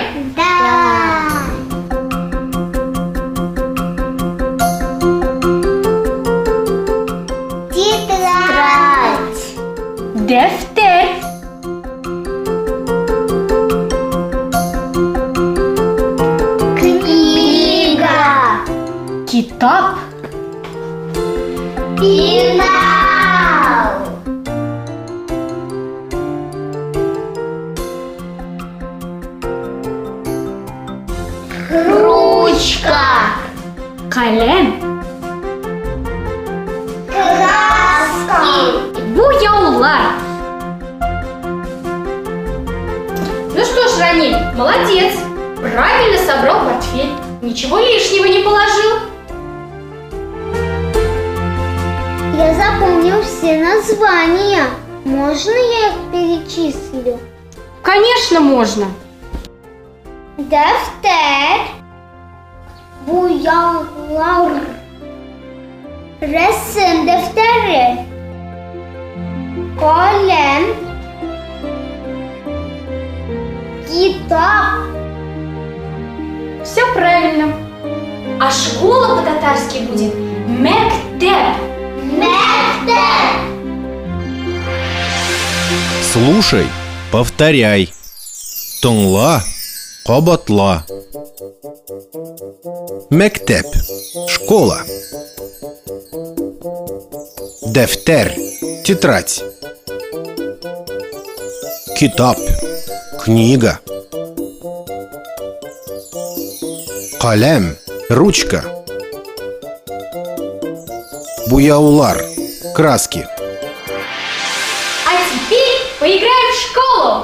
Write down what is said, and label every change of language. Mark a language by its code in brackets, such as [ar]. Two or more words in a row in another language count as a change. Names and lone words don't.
[ru] Да. Тетрадь. [tt] Дәфтәр. [ru] Книга. [tt] Китап. [ru] Пенал. Ручка. [tt] Каләм. [ru] Краски. [tt] Буяулар. [ru] Ну что ж, Рамиль, молодец. Правильно собрал портфель. Ничего лишнего не положил. Я запомнил все названия. Можно я их перечислю? Конечно, можно. [tt] Дәфтәр, буяулар, рәсем дәфтәре, каләм, китап. [ru] Все правильно. А школа по-татарски будет мәктәп. [tt] Мәктәп. [ru] Слушай, повторяй. [tt] Тыңла, кабатла. Мәктәп, школа. Дәфтәр, тетрадь. Китап, книга. Каләм, ручка. Буяулар, [ru] краски. А теперь поиграем в школу.